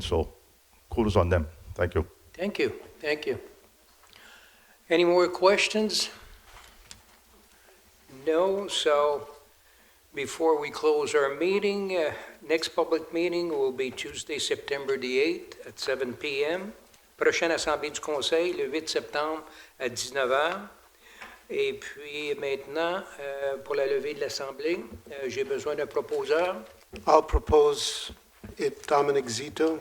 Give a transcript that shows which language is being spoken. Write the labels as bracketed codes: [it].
[en] So kudos on them. Thank you. Thank you, thank you. Any more questions? No, so before we close our meeting, next public meeting will be Tuesday, September the 8th at 7 p.m. [fr] Prochaine assemblée du conseil, le 8 septembre à 19h. Et puis maintenant, pour la levée de l'assemblée, j'ai besoin d'un proposeur. [en] I'll propose it, Dominic Zito.